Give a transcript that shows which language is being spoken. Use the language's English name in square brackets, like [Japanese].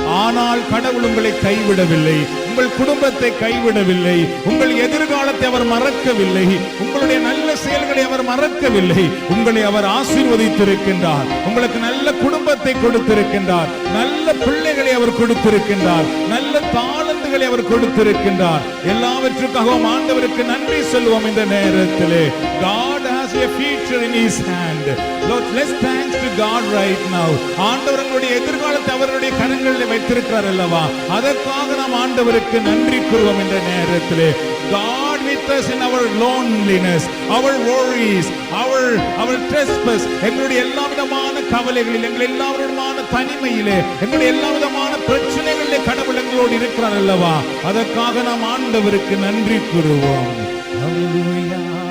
[Tamil] ஆனால் கடவுள் உங்களை கைவிடவில்லை, உங்கள் குடும்பத்தை கைவிடவில்லை, உங்கள் எதிர்காலத்தை அவர் மறக்கவில்லை, உங்களுடைய நல்ல செயல்களை அவர் மறக்கவில்லை. உங்களை அவர் ஆசீர்வதித்திருக்கின்றார், உங்களுக்கு நல்ல குடும்பத்தை கொடுத்திருக்கின்றார், நல்ல பிள்ளைகளை அவர் கொடுத்திருக்கின்றார், நல்ல தாளந்துகளை அவர் கொடுத்திருக்கின்றார். எல்லாவற்றுக்காகவும் ஆண்டவருக்கு நன்றி சொல்லுவோம். இந்த நேரத்திலே [English] God has a future in his hand. Lord, let's thanks to God right now. [Tamil] ஆண்டவர் உங்களுடைய எதிர்காலத்தை அவருடைய கரங்களில் வைத்திருக்கிறார் அல்லவா, அதற்காக நாம் ஆண்டவருக்கு நன்றி கூறுவோம். இந்த நேரத்திலே [English] God with us in our loneliness, our worries, our trespass, [Tamil] எங்களுடைய எல்லா விதமான கவலைகளில், எங்கள் எல்லா விதமான தனிமையிலே, எங்களுடைய எல்லா விதமான பிரச்சனைகளிலே கடவுள் எங்களோடு இருக்கிறார் அல்லவா, அதற்காக நாம் ஆண்டவருக்கு நன்றி கூறுவோம். ஹல்லேலூயா.